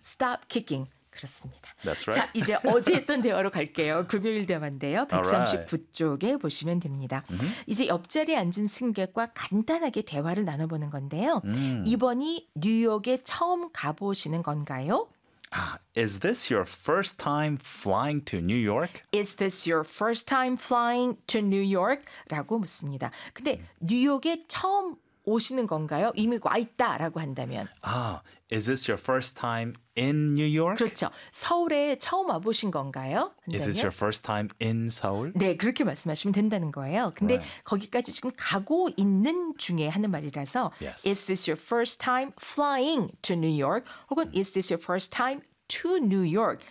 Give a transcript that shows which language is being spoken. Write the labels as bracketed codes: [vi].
[en] Stop kicking. [ko] 그렇습니다. [en] That's right. [ko] 자, 이제 어제 했던 대화로 갈게요. 금요일 대화인데요. 139쪽에 [en] right. [ko] 보시면 됩니다. Mm-hmm. 이제 옆자리에 앉은 승객과 간단하게 대화를 나눠보는 건데요. Mm. 이번이 뉴욕에 처음 가보시는 건가요? [en] Is this your first time flying to New York? Is this your first time flying to New York? [ko] 라고 묻습니다. 근데 뉴욕에 처음 오시는 건가요? 이미 와 있다라고 한다면. [en] Is this your first time in New York? [ko] 그렇죠. 서울에 처음 와보신 건가요? 한다면? [en] Is this your first time in Seoul? [ko] 네, 그렇게 말씀하시면 된다는 거예요. 근데 [en] right. [ko] 거기까지 지금 가고 있는 중에 하는 말이라서 [en] yes. Is this your first time flying to New York? [ko] 혹은 [en] Is this your first time to New York?